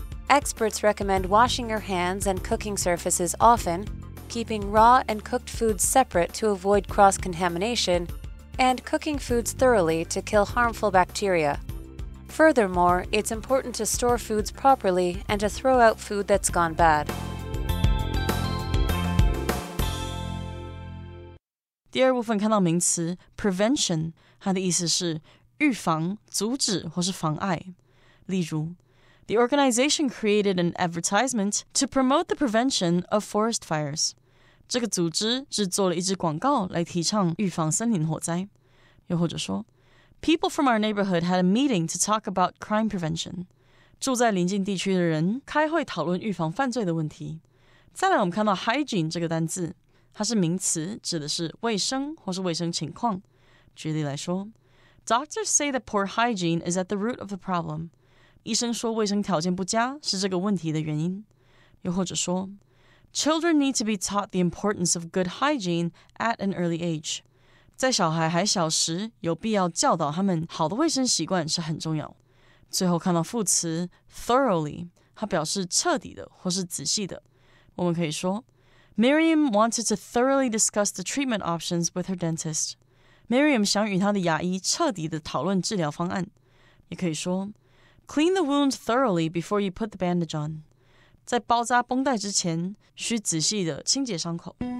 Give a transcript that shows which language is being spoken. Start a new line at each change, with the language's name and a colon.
English: Experts recommend washing your hands and cooking surfaces often, keeping raw and cooked foods separate to avoid cross-contamination, and cooking foods thoroughly to kill harmful bacteria. Furthermore, it's important to store foods properly and to throw out food that's gone bad.
Chinese: 第二部分看到名词 prevention， 它的意思是预防、阻止或是妨碍。例如
English: The organization created an advertisement to promote the prevention of forest fires.
Chinese: 这个组织制作了一支广告来提倡预防森林火灾。又或者说
English: People from our neighborhood had a meeting to talk about crime prevention.
Chinese: 住在邻近地区的人开会讨论预防犯罪的问题。再来我们看到 hygiene 这个单字，它是名词，指的是卫生或是卫生情况。举例来说
English: Doctors say that poor hygiene is at the root of the problem.
Chinese: 医生说卫生条件不佳是这个问题的原因。又或者说
English: Children need to be taught the importance of good hygiene at an early age.
Chinese: 在小孩还小时，有必要教导他们好的卫生习惯是很重要。最后看到副词 thoroughly， 它表示彻底的或是仔细的。我们可以说
English: Miriam wanted to thoroughly discuss the treatment options with her dentist.
Chinese: Miriam 想与她的牙医彻底的讨论治疗方案。也可以说
English: Clean the wound thoroughly before you put the bandage on.
Chinese: 在包扎绷带之前，需仔细的清洁伤口。